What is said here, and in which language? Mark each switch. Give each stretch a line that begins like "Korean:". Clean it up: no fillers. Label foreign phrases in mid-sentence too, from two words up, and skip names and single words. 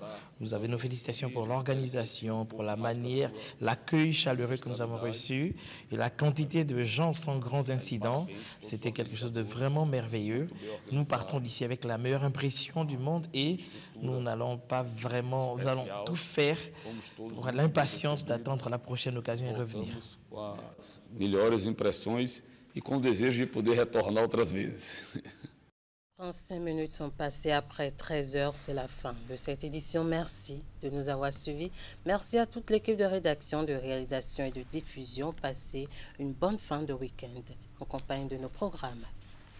French: Nous avons nos félicitations pour l'organisation, pour la manière, l'accueil chaleureux que nous avons reçu et la quantité de gens sans grands incidents. C'était quelque chose de vraiment merveilleux. Nous partons d'ici avec la meilleure impression du monde et nous allons tout faire pour l'impatience d'attendre la prochaine occasion et revenir.
Portuguese: Melhores impressões et com desejo de poder retornar outras vezes.
French: 35 minutes sont passées après 13 heures, c'est la fin de cette édition. Merci de nous avoir suivis. Merci à toute l'équipe de rédaction, de réalisation et de diffusion. Passez une bonne fin de week-end en compagnie de nos programmes.